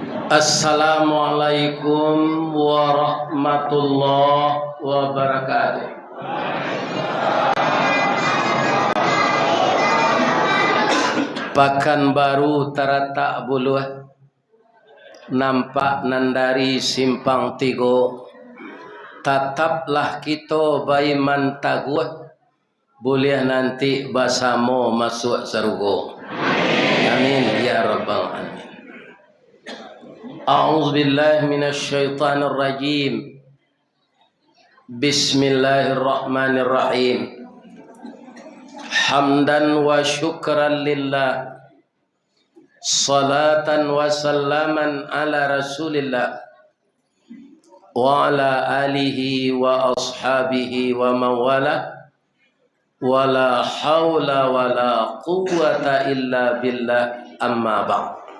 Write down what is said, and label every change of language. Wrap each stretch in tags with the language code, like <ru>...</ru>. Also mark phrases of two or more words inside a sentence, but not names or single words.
<ar>السلام عليكم ورحمة الله وبركاته.</ar> <min>Pekanbaru Taratak Buluh nampak nandari simpang tigo. Tataplah kita baiman taguh, boleh nanti basamo masuk surga.</min> <ar>آمين يا رب العالمين. أعوذ بالله من الشيطان الرجيم. بسم الله الرحمن الرحيم. حمدا وشكرا لله، صلاة وسلاما على رسول الله وعلى آله وأصحابه وموالاه، ولا حول ولا قوة إلا بالله، أما بعد.</ar>